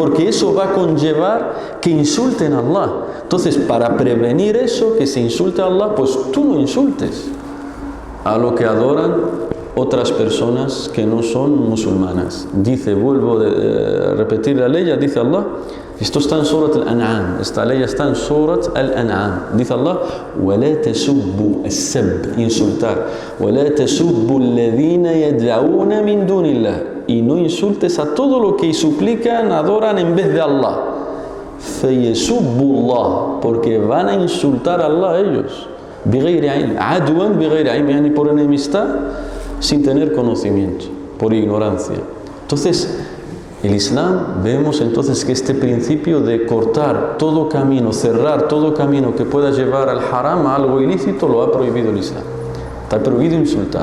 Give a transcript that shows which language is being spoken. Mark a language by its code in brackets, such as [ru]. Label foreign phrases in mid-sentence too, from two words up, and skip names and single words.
[es] Porque eso va a conllevar que insulten a Allah. Entonces, para prevenir eso, que se insulte a Allah, pues tú no insultes a lo que adoran otras personas que no son musulmanas. Dice, vuelvo a repetir la ley, dice Allah, esto está en Surat Al-An'am, esta ley está en Surat Al-An'am. [ar] Dice Allah, وَلَا تَسُبُّوا السَّبْ, insultar, وَلَا تَسُبُّوا الَّذِينَ يَدْعُونَ مِن دُونِ اللَّهِ, [es] y no insultes a todo lo que suplican, adoran en vez de Allah. [ar] فَيَسُبُّوا اللَّهِ, [es] porque van a insultar a Allah ellos. [ar] بِغَيْرِ عِلْمٍ, عَدْوًا بِغَيْرِ عِلْمٍ, [es] yani por enemistad, sin tener conocimiento, por ignorancia. Entonces, el Islam, vemos entonces que este principio de cortar todo camino, cerrar todo camino que pueda llevar al haram, a algo ilícito, lo ha prohibido el Islam. Está prohibido insultar.